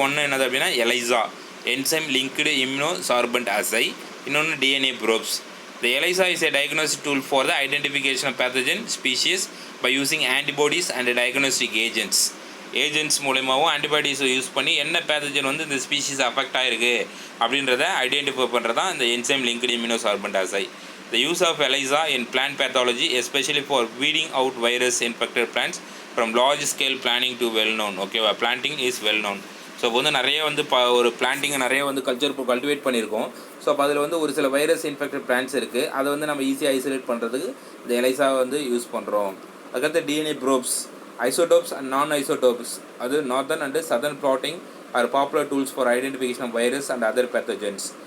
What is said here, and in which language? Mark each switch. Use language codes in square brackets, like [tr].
[ta] ஒன்று என்னது அப்படின்னா எலைசா, என்சைம் லிங்க்டு இம்யூனோ சார்பண்ட் அசை, இன்னொன்று DNA ப்ரோப்ஸ். [en] The ELISA is a diagnostic tool for the identification of pathogen species by using antibodies and diagnostic agents. [ta] Agents மூலமாகவும் ஆன்டிபாடிஸை use பண்ணி என்ன பேத்தஜன் வந்து இந்த ஸ்பீஷீஸ் அஃபெக்ட் ஆகிருக்கு அப்படின்றத ஐடென்டிஃபை பண்ணுறது தான் இந்த என்சைம் லிங்க்டு இம்யூனோசார்பண்ட் அசை. [en] The use of ELISA in plant pathology, especially for weeding out virus infected plants from large scale planting to well known. [ta] ஓகேவா? [en] Planting is well known. [ta] So இப்போ வந்து நிறைய வந்து ஒரு பிளான்ட்டிங்கை நிறைய வந்து கல்டிவேட் பண்ணியிருக்கோம். ஸோ அப்போ அதில் வந்து ஒரு சில வைரஸ் இன்ஃபெக்டட் பிளான்ட்ஸ் இருக்குது. அதை வந்து நம்ம ஈஸியாக ஐசோலேட் பண்ணுறதுக்கு இந்த எலைசாவை வந்து யூஸ் பண்ணுறோம். [en] அதுக்கடுத்து DNA probes, isotopes and non isotopes, அது northern and southern blotting are popular tools for identification of virus and other pathogens.